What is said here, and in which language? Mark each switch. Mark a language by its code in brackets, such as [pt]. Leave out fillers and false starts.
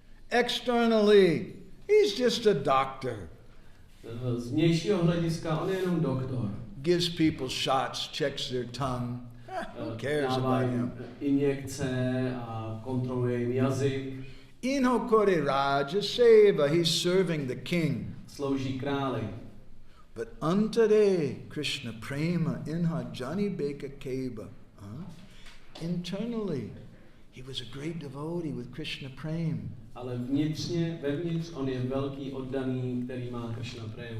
[en] Externally, he's just a doctor. [cs] Z vnějšího hlediska on je jenom doktor. [en] Gives people shots, checks their tongue. Who cares [cs] Dává [en] about [cs] jim [en] him? [cs] injekce a kontroluje jim jazyk. [bn] Ino Kore Raja Seva, [en] he's serving the king. [cs] Slouží králi. [bn] But antare Krishna Prema inha Jani Beka Keba. [en] Internally, he was a great devotee with Krishna Prema. [cs] Ale vevnitř on je velký oddaný, který má Krishna prému.